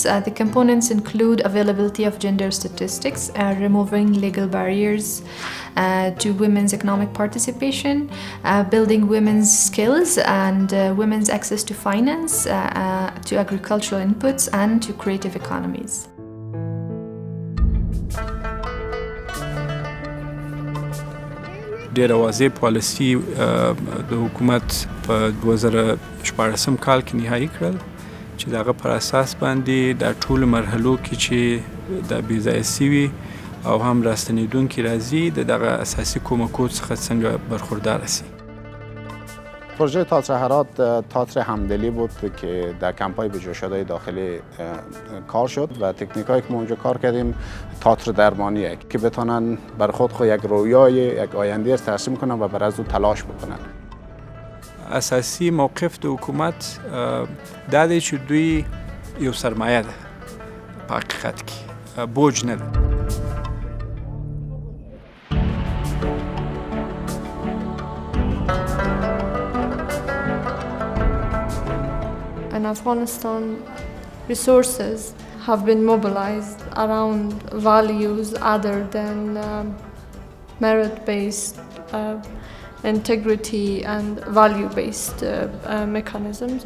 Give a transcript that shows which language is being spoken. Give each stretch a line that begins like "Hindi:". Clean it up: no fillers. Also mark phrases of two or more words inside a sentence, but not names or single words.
English: The components include availability of gender statistics, removing legal barriers to women's economic participation, building women's skills and women's access to finance, to agricultural inputs, and to creative economies.
Pashto: ډېره واضح پالیسي د حکومت په 2014 کال کې نهایی کړل چې د هغه پر اساس باندې د ټولو مرحلو کې چې د بې ځایه سوي او هم راستنېدونکي راځي د دغه اساسي کومکو څخه څنګه برخوردار شي.
Persian: پروژه تئاتر هرات تئاتر همدلی بود که در کمپ‌های بجا شده داخلی کار شد و تکنیکایی که ما اونجا کار کردیم تئاتر درمانیه که بتونن بر خود یک رویای یک آینده ترسیم کنن و بر از او تلاش بکنن.
Pashto: اساسی موقف د حکومت دا دی چې دوی یو سرمایه ده په حقیقت کې بوج نه ده.
English: In Afghanistan, resources have been mobilized around values other than merit-based, integrity and value-based mechanisms.